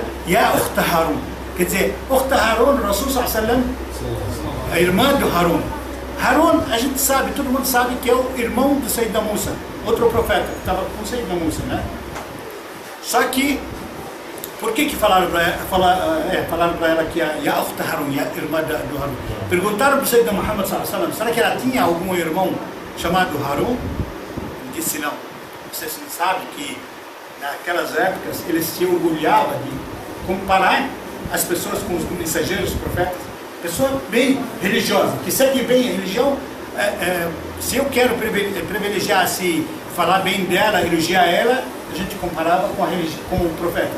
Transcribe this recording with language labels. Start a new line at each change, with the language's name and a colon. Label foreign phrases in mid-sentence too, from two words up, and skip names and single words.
Portuguese: E a
Arabic: أخت هارون,
Portuguese: quer dizer,
Arabic: أخت هارون، رسول صلى الله عليه وسلم,
Portuguese: a irmã do Harun. Harun, a gente sabe, todo mundo sabe que é o irmão do Sayyidina Musa, outro profeta que estava com o Sayyidina Musa, né? Só que, por que falaram para ela que a
Arabic: أخت هارون,
Portuguese: a irmã do Harun? Perguntaram para o Sayyidina Muhammad
Arabic: صلى الله عليه وسلم,
Portuguese: será que ela tinha algum irmão chamado Harun? Ele disse não. Vocês não sabem que naquelas épocas eles se orgulhavam de comparar as pessoas com os mensageiros, os profetas. Pessoa bem religiosa, que segue bem a religião, se eu quero privilegiar, se falar bem dela, elogiar ela, a gente comparava com profetas.